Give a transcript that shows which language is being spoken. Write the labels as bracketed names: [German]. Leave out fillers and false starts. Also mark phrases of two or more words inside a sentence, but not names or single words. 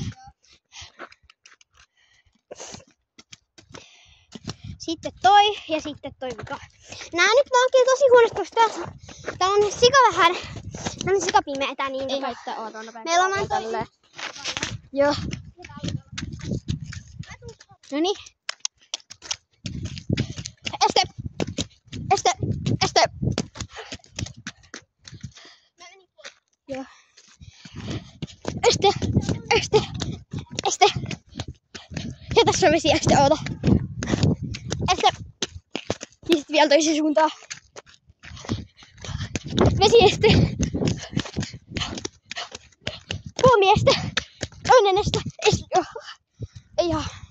[Finnish] Sitten toi ja sitten toi vika. Nää nyt vaan kyllä tosi huonosti, koska täällä on sika vähän. Tää on sika pimeetä niin. Ei haittaa, oota nopea. Meillä on vaan toi. Joo. Noniin. Este! Este! Este! Joo. Este! Este! Este! Ja tässä on vesieste, oota. Este! Ja sit vielä toiseen suuntaan. Vesieste! Puomieste! Toinen este! Ei ihan.